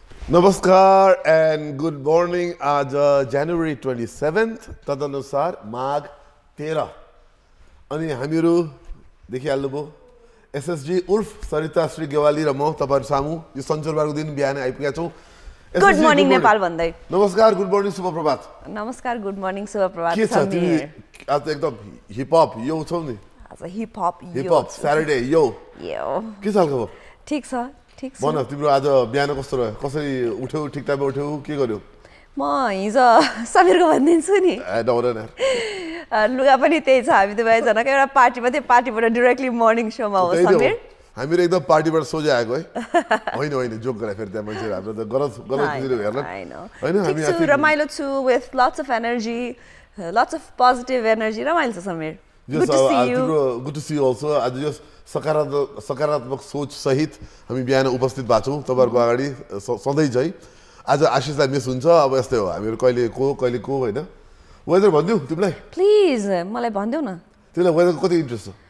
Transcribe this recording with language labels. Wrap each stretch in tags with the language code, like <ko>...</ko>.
<ne>नमस्कार</ne> <en>and good morning.</en> <ne>आज</ne> <en>January 27th</en> <ne>तदनुसार माघ 13 अनि हामीहरू देखिहाल्नुभयो एसएसजी उर्फ सरिता श्री गेवाली र म तपाईहरु सामु यो शनिबारको दिन बिहान आइपुगेका छौं. गुड मर्निङ नेपाल भन्दै. नमस्कार गुड मर्निङ शुभ प्रभात. नमस्कार गुड मर्निङ शुभ प्रभात. के छ तिमी आज एकदम हिप हप यो छौ नि. आज हिप हप सैटरडे यो के छ खबर? ठीक छ ठीक छ. भन तिम्रो आज बिहान कस्तो रह्यो? कसरी उठ्यौ? ठिक टाइममा उठ्यौ? के गर्यौ? म हिजो समीरको भनिदिन्छु नि. डौरन लुगा पनि त्यही छ. हामी दुवै जनाको एउटा पार्टीमा थियो. पार्टीबाट डाइरेक्टली मर्निङ शोमा हो समीर. हामीहरु एकदम पार्टीबाट सोझै आएको है. होइन जोक गरे फेरि त्यहाँ मान्छेहरु हाम्रो त गलत खुसिलो हेर्न. हैन हामी आज रमाइलो छु</ne> <en>with lots of energy, lots of positive energy.</en> <ne>रमाइलो छ Samir.</ne> <en>Good to see you. Good to see you also.</en> <ne>आज यो सकारात्मक सोच सहित हामी बिहान उपस्थित भएको छौं तपाईहरुको अगाडि सधैं चाहिँ. आज आशिषलाई मिस हुन्छ. अब यस्तै हो हामीहरु कहिले को हैन. वेदर भन्दियौ तिमीलाई? प्लिज मलाई भन्दियौ न. तिमीलाई वेदरको कति इन्ट्रेस्ट छ?</ne>